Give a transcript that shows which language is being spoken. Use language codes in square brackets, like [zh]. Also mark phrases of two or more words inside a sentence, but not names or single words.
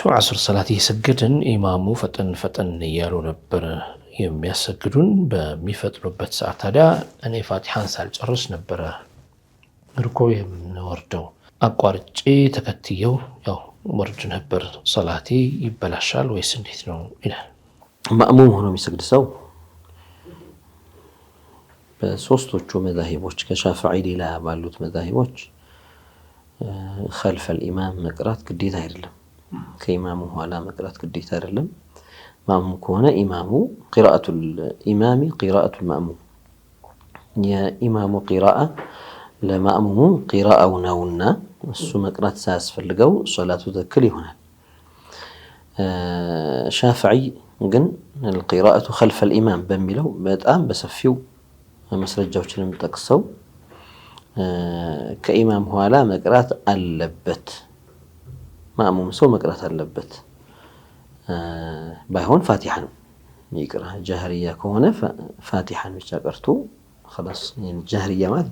[am] አስር ሰላት እየሰገድን ኢማሙ ፈጠን እያሉ ነበር የሚያሰግዱን። በሚፈጥኑበት ሰዓት ታዲያ እኔ ፋቲሐን ሳልጨርስ ነበረ ርኮ የምንወርደው። አቋርጬ ተከትየው ያው ወርድ ነበር። ሰላቴ ይበላሻል ወይስ እንዴት ነው ይላል። ማእሙም ሆኖ የሚሰግድ ሰው በሶስቶቹ መዛሂቦች ከሻፊዒ ሌላ ባሉት መዛሂቦች [ar] خلف الإمام [am] መቅራት ግዴታ አይደለም። ከኢማሙ ኋላ መቅራት ግዴታ አይደለም። ማእሙም ከሆነ ኢማሙ [ar] قراءة الإمام قراءة المأموم [am] የኢማሙ ቂራአ ለማእሙሙ ቂራአው ነውና እሱ መቅራት ሳያስፈልገው ሶላቱ ትክክል ይሆናል። ሻፊዒ ግን [ar] القراءة خلف الإمام [am] በሚለው በጣም በሰፊው መስረጃዎችን ጠቅሰው ከኢማም ኋላ መቅራት አለበት፣ ማእሙም ሰው መቅራት አለበት። ባይሆን ፋቲሐን ይቅራ። ጃህርያ ከሆነ ፋቲሐን ብቻ ቀርቶ خلاص ጃህርያ ማለት